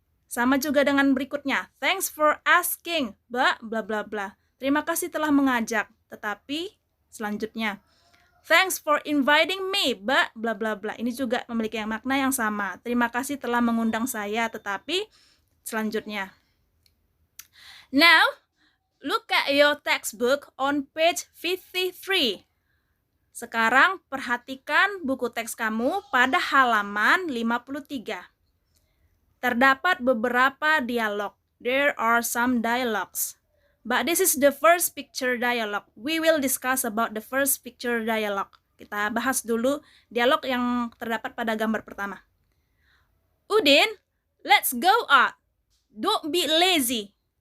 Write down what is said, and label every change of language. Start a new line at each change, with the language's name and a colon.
Indonesian: Sama juga dengan berikutnya,
English: thanks for asking, but bla bla bla.
Indonesian: Terima kasih telah mengajak, tetapi selanjutnya,
English: thanks for inviting me, but bla bla
Indonesian: bla. Ini juga memiliki makna yang sama. Terima kasih telah mengundang saya, tetapi selanjutnya.
English: Now, look at your textbook on page 53.
Indonesian: Sekarang perhatikan buku teks kamu pada halaman 53. Terdapat beberapa dialog.
English: There are some dialogues. But this is the first picture dialogue. We will discuss about the first picture dialogue.
Indonesian: Kita bahas dulu dialog yang terdapat pada gambar pertama.
English: Udin, let's go out. Don't be lazy.